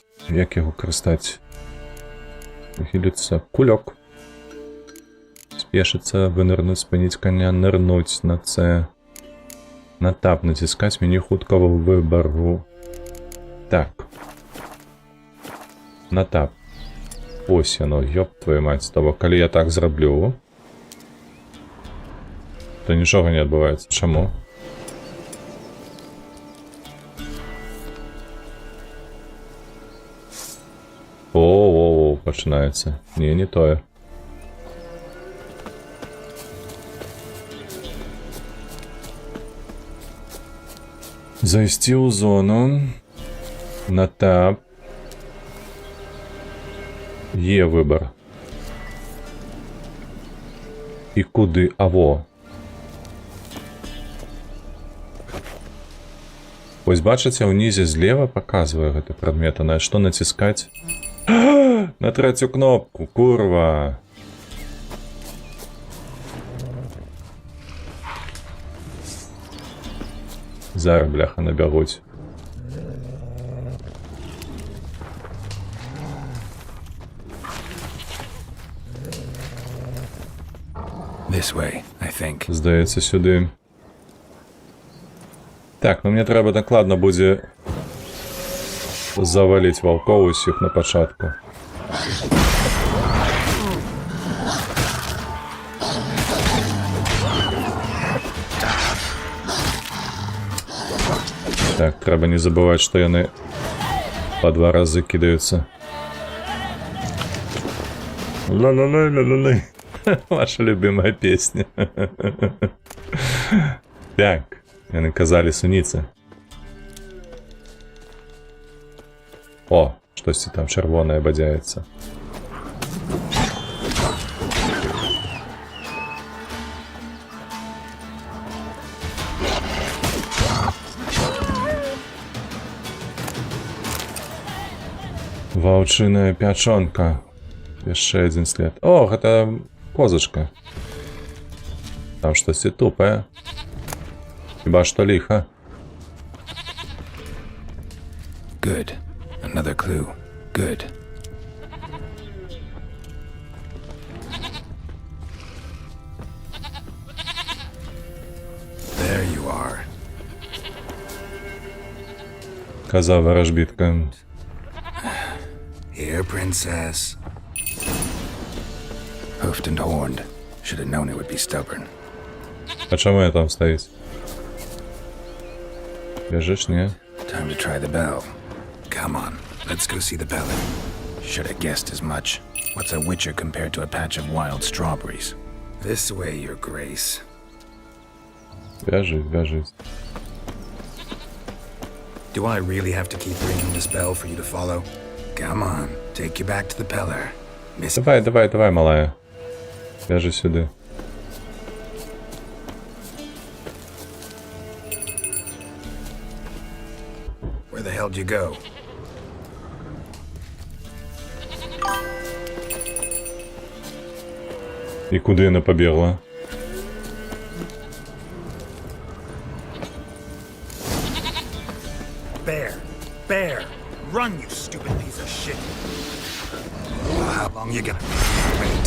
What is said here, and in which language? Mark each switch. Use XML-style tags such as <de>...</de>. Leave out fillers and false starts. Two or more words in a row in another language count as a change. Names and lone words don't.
<be>Як яго карыстаць? Ухіліцца кулёк. Спешыцца, вынырнуць, спыніць коня, нырнуць на С. На тап націскаць меню хуткага выбару. Так. На тап. Ось яно,</be> <ru>ёб твою мать.</ru> <uk>Того,</uk> <be>калі я так зраблю, то нічога не адбываецца. Чаму? О, пачынаецца. Не тое. Зайсці ў зону. На тап.</be> <uk>Є выбор. І куди? Аво.</uk> <be>Вось бачыце, ўнізе злева паказвае гэты прадмет, а на што націскаць? На трэцюю кнопку, курва! Зараз, бляха, набягуць.</be> <en>This way, I think.</en> <be>Здаецца, сюды. Так, ну мне трэба дакладна будзе заваліць ваўкоў усіх на пачатку. Так, трэба не забываць, што яны па 2 разы кідаюцца. Ла-ла-лай-ла-ла-лай.</be> <ru>Ваша любимая песня.</ru> <be>Так, яны казалі суніцы. О, штосьці там чырвонае бадзяецца. Ваўчыная пячонка. Яшчэ адзін след. О, гэта козачка. Там штосьці тупае. Хіба што ліха.</be> <en>Good. Another clue. Good. There you are.</en> <be>Каза ворожбітка.</be> <en>Here, princess. Hoofed and horned. Should have known it would be stubborn.</en> <uk>А чому я там стоїть? Біжиш, ні?</uk> <en>Time to try the bell. Come on, let's go see the bell. Should have guessed as much. What's a witcher compared to a patch of wild strawberries? This way, your grace.</en> <uk>Біжить, біжить.</uk> <en>Do I really have to keep ringing this bell for you to follow? Come on, take you back to the pillar. Miss.</en> <uk>Давай, давай, давай, малая. Біжи сюди.</uk> <en>Where the hell did you go?</en> <uk>І куди вона побігла?</uk> <en>Bear! Bear! Run, you stupid piece of shit! Well, how long you gonna wait?</en>